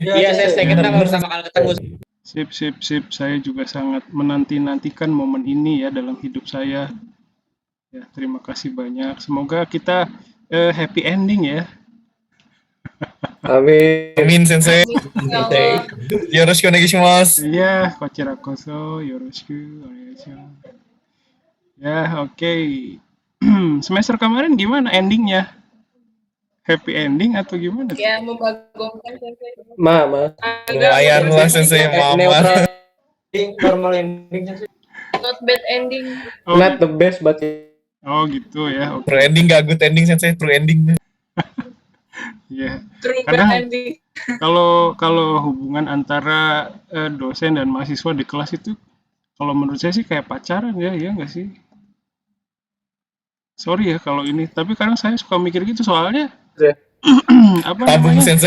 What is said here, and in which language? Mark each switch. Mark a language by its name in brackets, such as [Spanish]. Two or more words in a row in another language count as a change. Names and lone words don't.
[Indonesian] Iya Sensei, kita baru sama kali ketemu. Sip. Saya juga sangat menanti-nantikan momen ini ya dalam hidup saya. Ya, terima kasih banyak. Semoga kita [English] happy ending [Indonesian] ya. Amin Sensei. Ya Allah. [Japanese] よろしくお願いします. Iya, こちらこそよろしくお願いします. [Indonesian] Ya, oke. Semester kemarin gimana endingnya? [English] Happy ending [Indonesian] atau gimana? Ya, membagongkan Sensei. Mama. Lumayan lah Sensei, Mama. Neutral. [English] Normal ending Sensei. Not bad ending. Oh, Not the best but [Indonesian] oh gitu ya. Oke. [English] True ending gak good ending Sensei, true ending. [Indonesian] Ya, [English] True bad [Indonesian] kadang ending. kalau hubungan antara dosen dan mahasiswa di kelas itu, kalau menurut saya sih kayak pacaran ya, ya nggak sih? Sorry ya kalau ini, tapi kadang saya suka mikir gitu soalnya Ya. apa Tabung namanya? sensei.